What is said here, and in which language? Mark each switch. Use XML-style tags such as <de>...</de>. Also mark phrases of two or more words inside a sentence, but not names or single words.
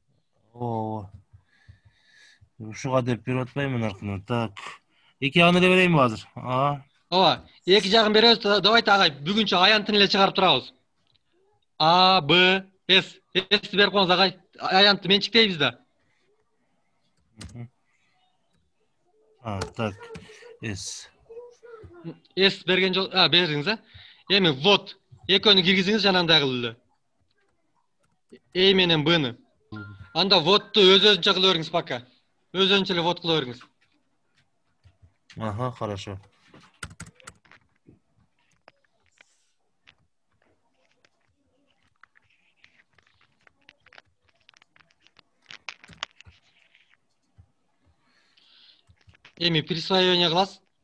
<ky>Ушуга деп берип атпаймын аркынан. Так. Эки жагын эле берейинби азыр? Ооба, эки жагын беребиз. Давайте агай, бүгүнчө аянтын эле чыгарып турабыз. А, Б, С. С берип коюңуз агай. Аянтты менчиктейбиз да. Так. С. С берген жол, бериңиз, Эми ввод. Экөөнү киргизиңиз жанагындай кылып эле. Э менен Б'ны. Анда вотту өз-өзүнчө кыла бериңиз пока. Өз-өзүнчө эле вот кыла бериңиз. Ага, хорошо. Эми присвоение кыласыз.</ky>